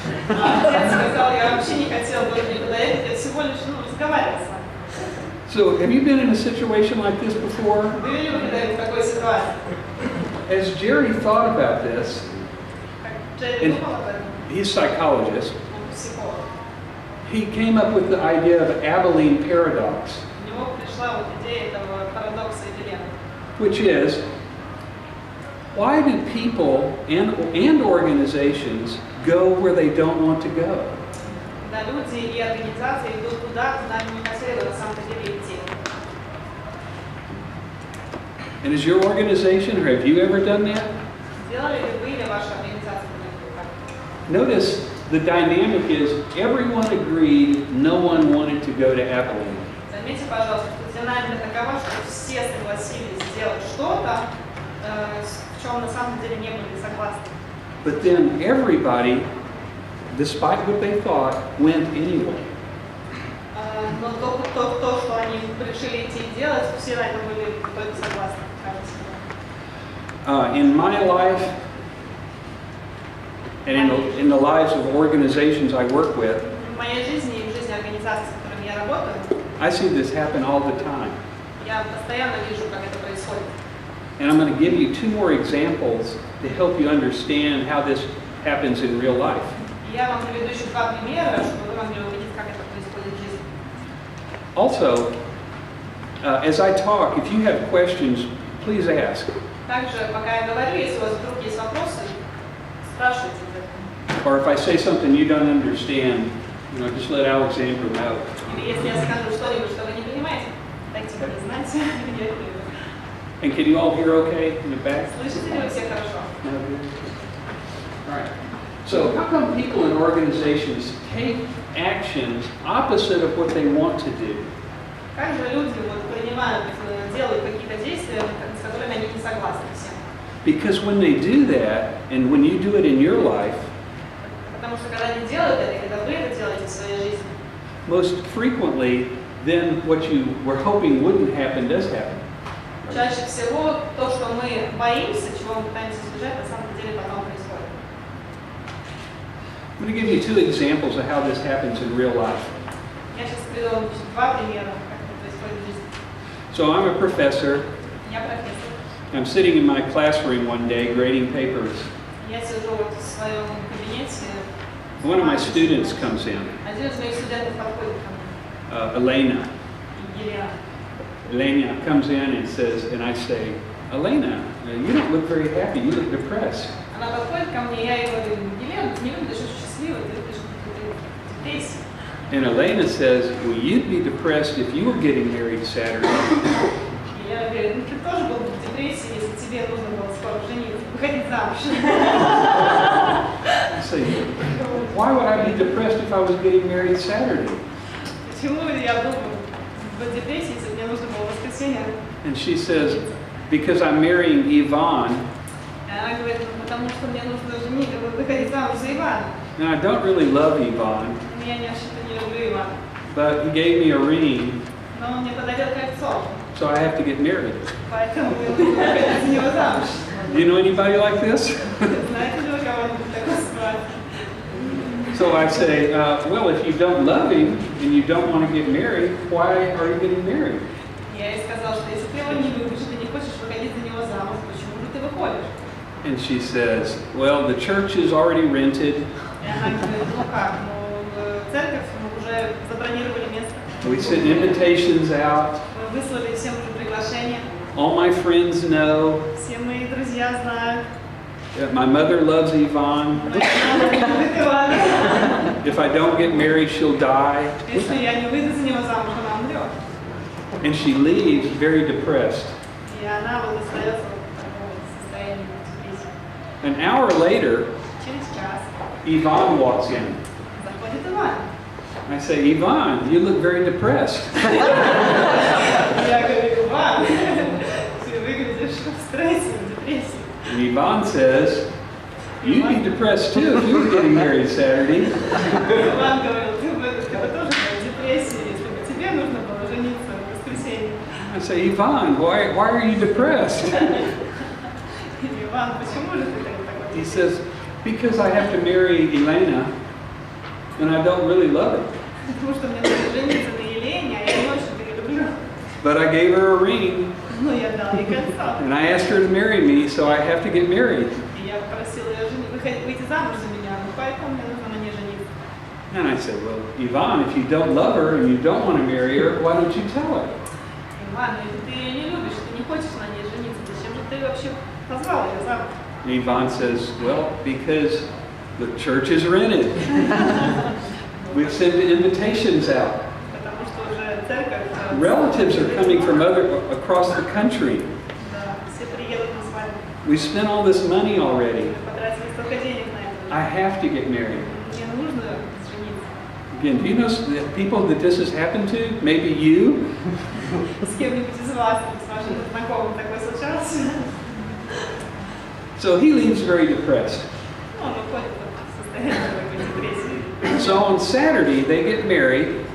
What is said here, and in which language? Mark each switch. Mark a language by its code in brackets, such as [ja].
[ru] Отец сказал, я вообще не хотела больше никуда ехать, я всего лишь разговаривала с вами. [en] So, have you been in a situation like this before? [ru] Были ли вы когда-нибудь в такой ситуации? [en] As Jerry thought about this, [ru] Как Джерри думал об этом, [en] he's a psychologist, [ru] он психолог. [en] he came up with the idea of Abilene paradox, [ru] У него пришла вот идея этого парадокса Эбелена. [en] which is, why do people and organizations go where they don't want to go? [ru] Когда люди и организации идут туда, куда они не хотели бы на самом деле идти. [en] And is your organization, or have you ever done that? [ru] Сделали ли вы или ваша организация так? [en] Notice the dynamic is everyone agreed no one wanted to go to Abilene. [ru] Заметьте, пожалуйста, что динамика такова, что все согласились сделать что-то, в чем на самом деле не были согласны. [en] But then everybody, despite what they thought, went anyway. [ru] Но то, что они решили идти и делать, все на этом были только согласны, кажется. [en] In my life, and in the lives of organizations I work with, [ru] В моей жизни и в жизни организаций, с которыми я работаю, [en] I see this happen all the time. [ru] я постоянно вижу, как это происходит. [en] And I'm going to give you two more examples to help you understand how this happens in real life. [ru] Я вам приведу еще два примера, чтобы вы могли увидеть, как это происходит в жизни. [en] Also, as I talk, if you have questions, please ask. [ru] Также, пока я говорю, если у вас вдруг есть вопросы, спрашивайте. [en] Or if I say something you don't understand, just let Alexandra know. [ru] Или если я скажу что-нибудь, что вы не понимаете, дайте мне знать, я это приведу. [en] And can you all hear okay in the back? [ru] Слышите ли вы все хорошо? [en] No, good. All right. So how come people in organizations take actions opposite of what they want to do? [ru] Как же люди принимают, делают какие-то действия, с которыми они не согласны все? [en] Because when they do that, and when you do it in your life, [ru] Потому что когда они делают это, когда вы это делаете в своей жизни, [en] most frequently, then what you were hoping wouldn't happen does happen. [ru] чаще всего то, что мы боимся, чего мы пытаемся избежать, на самом деле потом происходит. [en] I'm going to give you two examples of how this happens in real life. [ru] Я сейчас приведу вам два примера, как это происходит в жизни. [en] So I'm a professor. [ru] Я профессор. [en] I'm sitting in my classroom one day grading papers. [ru] Я сижу вот в своем кабинете. [en] One of my students comes in, [ru] Один из моих студентов подходит ко мне, [en] Elena. [ru] Елена. [en] Elena comes in and says, and I say, Elena, you don't look very happy. You look depressed. [ru] Она подходит ко мне, я ей говорю, Елена, ты не выглядишь очень счастливой, ты выглядишь в депрессии. [en] And Elena says, well, you'd be depressed if you were getting married Saturday. [ru] И я говорю, ты тоже был бы в депрессии, если тебе нужно было скоро жениться, выходить замуж. [en] I say, why would I be depressed if I was getting married Saturday? [ru] Почему я был бы в депрессии, если мне нужно было в воскресенье? [en] And she says, because I'm marrying Yvonne, [ru] Она говорит, потому что мне нужно выходить замуж за Ивана. [en] and I don't really love Yvonne, [ru] Я не люблю Ивана. [en] but he gave me a ring, [ru] Но он мне подарил кольцо, [en] so I have to get married. [ru] поэтому мне нужно выходить за него замуж. [en] Do you know anybody like this? [ru] Знаете ли вы кого-нибудь в такой ситуации? [en] So I say, well, if you don't love him and you don't want to get married, why are you getting married? [ru] Я ей сказала, что если ты его не любишь, ты не хочешь выходить за него замуж, почему же ты выходишь? [en] And she says, well, the church is already rented. [ru] И она говорит, ну как, в церковь мы уже забронировали место. [en] We sent invitations out. [ru] Мы выслали всем уже приглашение. [en] All my friends know. [ru] Все мои друзья знают. [en] My mother loves Yvonne. [ru] Моя мама любит Ивана. [en] If I don't get married, she'll die. [ru] Если я не выйду за него замуж, она умрет. [en] And she leaves very depressed. [ru] И она вот остается в таком состоянии депрессии. [en] An hour later, [ru] Через час [en] Yvonne walks in. [ru] заходит Иван. [en] I say, Yvonne, you look very depressed. [ru] Я говорю, Иван, ты выглядишь в стрессе, в депрессии. [en] And Yvonne says, you'd be depressed too if you were getting married Saturday. [ru] Иван говорил, ты бы тоже был в депрессии, если бы тебе нужно было жениться в воскресенье. [en] I say, Yvonne, why are you depressed? [ru] Иван, почему же ты такой? [en] He says, because I have to marry Elena, and I don't really love her. [ru] Потому что мне нужно жениться на Елене, а я не очень ее люблю. [en] But I gave her a ring, [ru] Но я дал ей кольцо. [en] and I asked her to marry me, so I have to get married. [ru] И я попросила ее выйти замуж за меня, ну поэтому мне нужно на ней жениться. [en] And I said, well, Yvonne, if you don't love her and you don't want to marry her, why don't you tell her? [ru] Иван, ну если ты ее не любишь, ты не хочешь на ней жениться, зачем же ты вообще позвал ее замуж? [en] And Yvonne says, well, because the church is rented. We send invitations out. [ru] Потому что уже церковь... [en] Relatives are coming from across the country. [ru] Да, все приедут на свадьбу. [en] We spent all this money already. [ru] Мы потратили столько денег на это. [en] I have to get married. [ru] Мне нужно жениться. [en] Again, do you know the people that this has happened to? Maybe you? [ru] С кем-нибудь из вас, с вашим знакомым такое случалось? [en] So he leaves very depressed. [ru] Ну, он уходит в состояние такой депрессии. [en] So on Saturday, they get married,